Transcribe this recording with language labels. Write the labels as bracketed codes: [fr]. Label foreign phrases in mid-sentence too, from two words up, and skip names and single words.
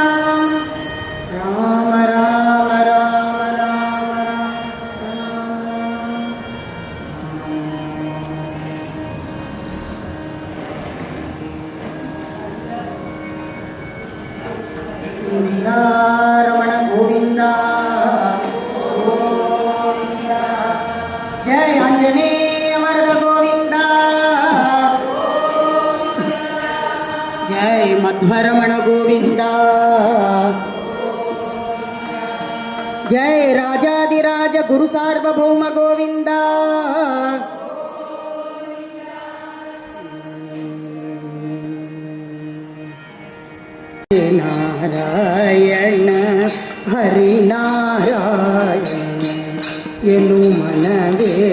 [sa] राम राम राम राम रमण गोविंदा गोविंदा जय आंजनेय वरद गोविंदा जय मध्वरमण गोविंदा ಜಯ ರಾಜಾದಿರಾಜ ಗುರು ಸಾರ್ವಭೌಮ ಗೋವಿಂದ. [kn] ನಾರಾಯಣ ಹರಿನಾರಾಯಣ ಎನು ಮನವೇ